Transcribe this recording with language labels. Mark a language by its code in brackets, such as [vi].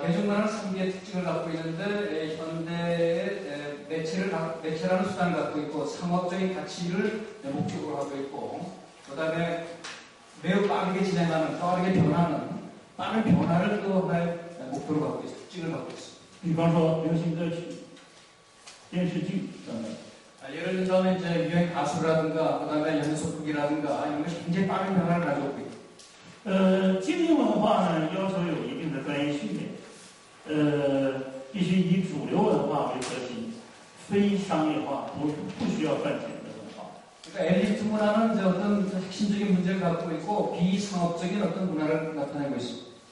[ko] 대중문화는 3개의 특징을 갖고 있는데 현대의 매체라는 수단을 갖고 있고 상업적인 가치를 목적으로 하고 있고 그 다음에 매우 빠르게 진행하는 빠르게 변하는 빠른 변화를 또 할 목표로 갖고 있습니다. 특징을 갖고 있습니다. [zh] 比方说流行歌曲、电视剧等等。 [ko] 예를 들면 이제 유행 가수라든가 그 다음에 연속극이라든가 이런 것이 굉장히 빠른 변화를 가져오고 있고 [zh] 精英文化呢，要求有一定的专业训练，必须以主流文化为核心，非商业化，不需要赚钱的文化。 [ko] 그러니까 엘리트 문화는 이제 어떤 핵심적인 문제를 갖고 있고 비상업적인 어떤 문화를 나타내고 있습니다.